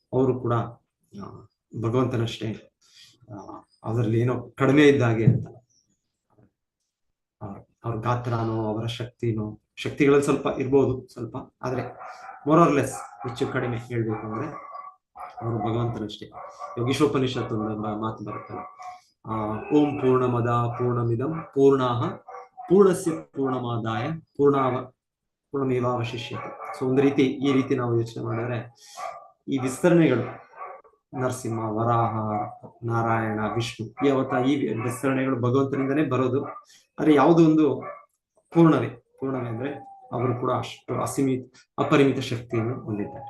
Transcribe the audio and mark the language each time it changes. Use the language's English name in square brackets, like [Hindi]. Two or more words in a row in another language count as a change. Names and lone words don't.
[Kannada] ಅವರು ಕೂಡ ಭಗವಂತನಷ್ಟೇ ಅದರಲ್ಲಿ ಏನೋ ಕಡಿಮೆ ಇದ್ದ ಹಾಗೆ ಅಂತ. ಅವ್ರ ಗಾತ್ರನೋ ಅವರ ಶಕ್ತಿಗಳಲ್ಲಿ ಸ್ವಲ್ಪ ಇರ್ಬೋದು, ಸ್ವಲ್ಪ, ಆದ್ರೆ [English] more or less [Kannada] ಹೆಚ್ಚು ಕಡಿಮೆ ಹೇಳ್ಬೇಕು ಅಂದ್ರೆ ಅವರು ಭಗವಂತನಷ್ಟೇ. ಯೋಗೀಶೋಪನಿಷತ್ತು ಮಾತು ಬರುತ್ತಲ್ಲ, [Sanskrit] ಓಂ ಪೂರ್ಣಮದ ಪೂರ್ಣಮಿದಂ ಪೂರ್ಣಾಹ ಪೂರ್ಣಸ್ಯ ಪೂರ್ಣಮಾದಾಯ ಪೂರ್ಣಮೇವಾವಶಿಷ್ಯತೆ. [Kannada] ಸೊ ಒಂದು ರೀತಿ ಈ ರೀತಿ ನಾವು ಯೋಚನೆ ಮಾಡಿದ್ರೆ ಈ ವಿಸ್ತರಣೆಗಳು ನರಸಿಂಹ, ವರಾಹ, ನಾರಾಯಣ, ವಿಷ್ಣು ಈ ವಿಸ್ತರಣೆಗಳು ಭಗವಂತನಿಂದನೇ ಬರೋದು. ಆದ್ರೆ ಯಾವುದೋ ಒಂದು ಪೂರ್ಣವೇ ಅಂದ್ರೆ ಅವರು ಕೂಡ ಅಷ್ಟು ಅಪರಿಮಿತ ಶಕ್ತಿಯನ್ನು ಹೊಂದಿದ್ದಾರೆ.